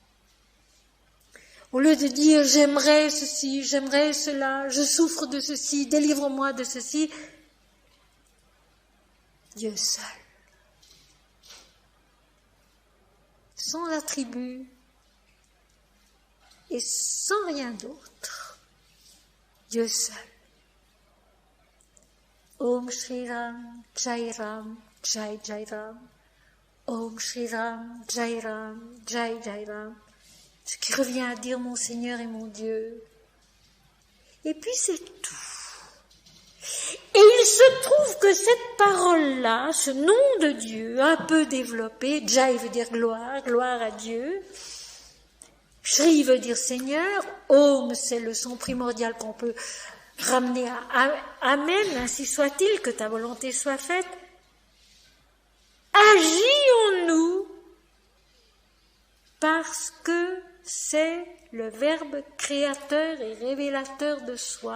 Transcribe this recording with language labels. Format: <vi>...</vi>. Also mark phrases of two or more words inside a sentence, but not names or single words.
<fr>Au lieu de dire j'aimerais ceci, j'aimerais cela, je souffre de ceci, délivre-moi de ceci, Dieu seul. Sans attribut et sans rien d'autre. Dieu seul.</fr> <sa>Om Shri Ram, Jai Ram, Jai Jai Ram. Om Shri Ram, Jai Ram, Jai Jai Ram.</sa> <fr>Ce qui revient à dire mon Seigneur et mon Dieu. Et puis c'est tout. Et il se trouve que cette parole-là, ce nom de Dieu, un peu développé, Jai veut dire gloire, gloire à Dieu, Shri veut dire Seigneur, Om c'est le son primordial qu'on peut ramener à Amen, ainsi soit-il, que ta volonté soit faite, agis en nous, parce que c'est le Verbe créateur et révélateur de soi.</fr>